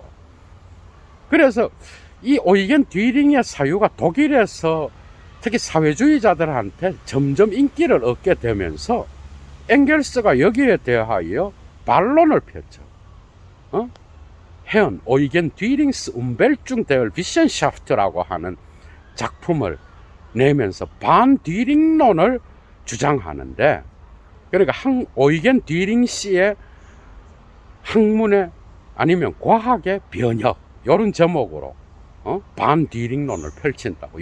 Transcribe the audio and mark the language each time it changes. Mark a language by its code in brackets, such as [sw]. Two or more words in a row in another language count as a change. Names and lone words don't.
[ko] 그래서 이 오이겐 뒤링의 사유가 독일에서 특히 사회주의자들한테 점점 인기를 얻게 되면서 엥겔스가 여기에 대하여 반론을 폈죠. 헤언 오이겐 뒤링스 umwälzung der Wissenschafts라고 하는 작품을 내면서 반뒤링론을 주장하는데, 그러니까 오이겐 뒤링 씨의 학문의 아니면 과학의 변혁, 이런 제목으로 반뒤링론을 펼친다고.